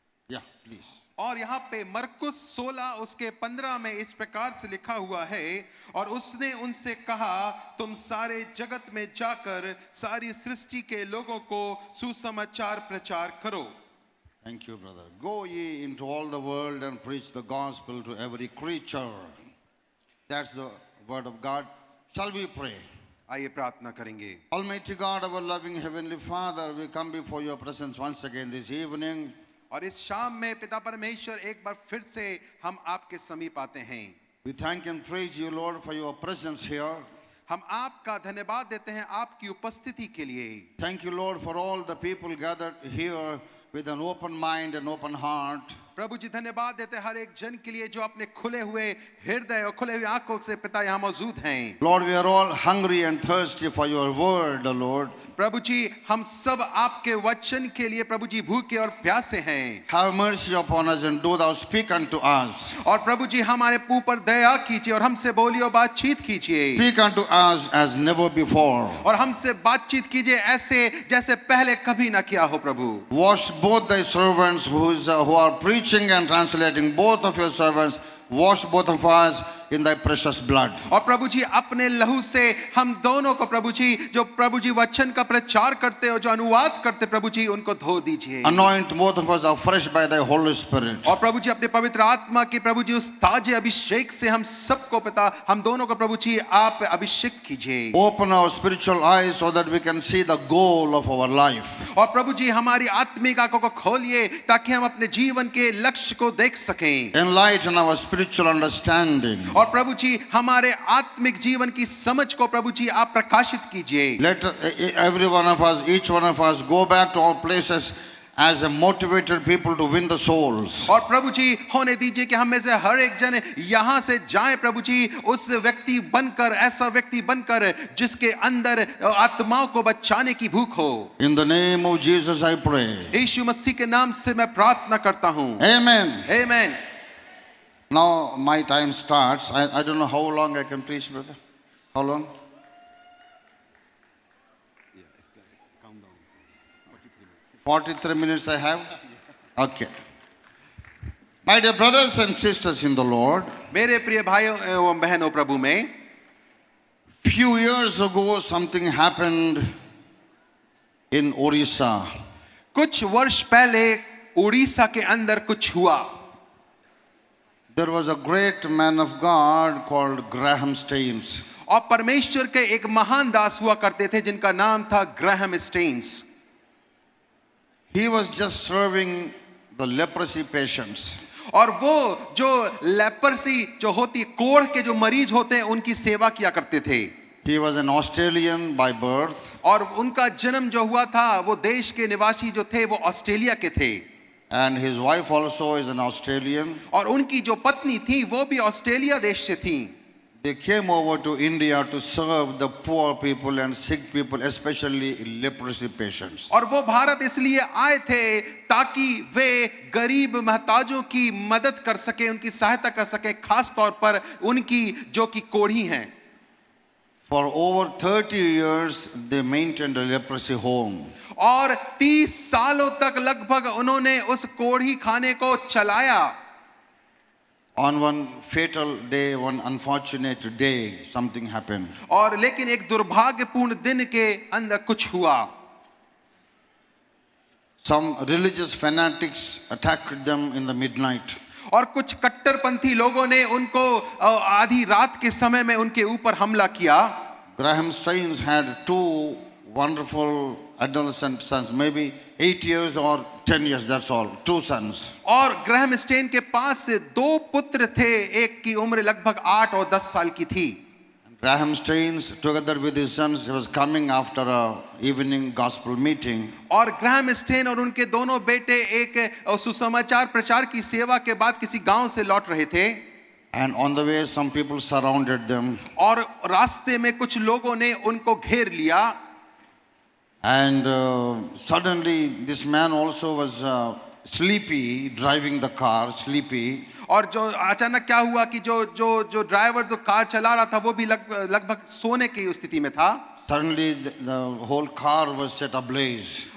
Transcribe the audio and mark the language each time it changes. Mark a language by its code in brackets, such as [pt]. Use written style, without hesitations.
[en] या प्लीज। [hi] और यहाँ पे मरकुस 16 उसके 15 में इस प्रकार से लिखा हुआ है, और उसने उनसे कहा, तुम सारे जगत में जाकर सारी सृष्टि के लोगों को सुसमाचार प्रचार करो। [en] Thank you, brother. Go ye into all the world and preach the gospel to every creature. That's the word of God. Shall we pray? [hi] आइए प्रार्थना करेंगे। [en] Almighty God, our loving heavenly Father, we come before your presence once again this evening. [hi] और इस शाम में पिता परमेश्वर एक बार फिर से हम आपके समीप आते हैं। [en] We thank and praise you, Lord, for your presence here. [hi] हम आपका धन्यवाद देते हैं आपकी उपस्थिति के लिए। [en] Thank you, Lord, for all the people gathered here with an open mind and open heart. [hi] प्रभु जी धन्यवाद देते हर एक जन के लिए जो अपने खुले हुए हृदय और खुले हुए आंखों से पिता यहाँ मौजूद हैं। [en] Lord, we are all hungry and thirsty for your word, Lord. [hi] प्रभु जी हम सब आपके वचन के लिए प्रभु जी भूखे और प्यासे हैं। [en] Have mercy upon us and do thou speak unto us. [hi] और प्रभु जी हमारे ऊपर दया कीजिए और हमसे बोलिए और बातचीत कीजिए। [en] Speak unto us as never before. [hi] और हमसे बातचीत कीजिए ऐसे जैसे पहले कभी ना किया हो प्रभु। [en] Wash both thy servants who are preaching and translating, both of your servants. Wash both of us in thy precious blood. [hi] और प्रभु जी अपने लहू से हम दोनों को प्रभु जी जो प्रभु जी वचन का प्रचार करते हो जो अनुवाद करते प्रभु जी उनको धो दीजिए। [en] Anoint both of us afresh by thy Holy Spirit. [hi] और प्रभु जी अपने पवित्र आत्मा की प्रभु जी उस ताजे अभिषेक से हम सबको पिता हम दोनों को प्रभु जी आप अभिषेक कीजिए। [en] Open our spiritual eyes so that we can see the goal of our life. [hi] और प्रभु जी हमारी आत्मिक आंखों को खोलिए ताकि हम अपने जीवन के लक्ष्य को देख सकें। [en] Enlighten our spiritual understanding. [hi] और प्रभु जी हमारे आत्मिक जीवन की समझ को प्रभु जी आप प्रकाशित कीजिए। [en] Let every one of us, each one of us, go back to our places as a motivated people to win the souls. [hi] और प्रभु जी होने दीजिए कि हम में से हर एक जन यहाँ से जाए प्रभु जी उस व्यक्ति बनकर ऐसा व्यक्ति बनकर जिसके अंदर आत्माओं को बचाने की भूख हो। [en] In the name of Jesus I pray. [hi] यीशु मसीह के नाम से मैं प्रार्थना करता हूँ। [en] Amen. [hi] आमीन। [en] Now my time starts. I don't know how long I can preach, brother. How long? 43 minutes I have? Okay. My dear brothers and sisters in the Lord, [hi] मेरे प्रिय भाइयों एवं बहनों प्रभु में [en] few years ago something happened in Orissa. [hi] कुछ वर्ष पहले उड़ीसा के अंदर कुछ हुआ। [en] There was a great man of God called Graham Staines. [hi] और परमेश्वर के एक महान दास हुआ करते थे जिनका नाम था Graham stains. [en] He was just serving the leprosy patients. [hi] और वो जो लेपर्सी जो होती कोढ़ के जो मरीज होते हैं उनकी सेवा किया करते थे। [en] He was an Australian by birth. [hi] और उनका जन्म जो हुआ था वो देश के निवासी जो थे वो ऑस्ट्रेलिया के थे। [en] And his wife also is an Australian. [hi] और उनकी जो पत्नी थी वो भी ऑस्ट्रेलिया देश से थी। [en] They came over to India to serve the poor people and sick people, especially leprosy patients. [hi] और वो भारत इसलिए आए थे ताकि वे गरीब महताजों की मदद कर सके उनकी सहायता कर सके खास तौर पर उनकी जो कि कोढ़ी हैं। [en] For over 30 years they maintained a leprosy home. [hi] और 30 सालों तक लगभग उन्होंने उस कोढ़ी खाने को चलाया। [en] On one fatal day, one unfortunate day, something happened. [hi] और लेकिन एक दुर्भाग्यपूर्ण दिन के अंदर कुछ हुआ। [en] Some religious fanatics attacked them in the midnight. [hi] और कुछ कट्टरपंथी लोगों ने उनको आधी रात के समय में उनके ऊपर हमला किया। [en] Graham Staines had two wonderful adolescent sons, maybe 8 years or 10 years, that's all, 2 sons. [hi] और ग्राहम स्टेन के पास से 2 पुत्र थे, एक की उम्र लगभग 8 और 10 साल की थी। [en] Graham Staines, together with his sons, he was coming after a evening gospel meeting. [hi] और ग्राहम स्टेन और उनके दोनों बेटे एक सुसमाचार प्रचार की सेवा के बाद किसी गांव से लौट रहे थे। [en] And on the way, some people surrounded them. [hi] और रास्ते में कुछ लोगों ने उनको घेर लिया। [en] And suddenly, this man also was sleepy, driving the car, sleepy. [hi] और जो अचानक क्या हुआ कि जो ड्राइवर जो कार चला रहा था वो भी लगभग सोने की स्थिति में था। [en] Suddenly, the whole car was set ablaze.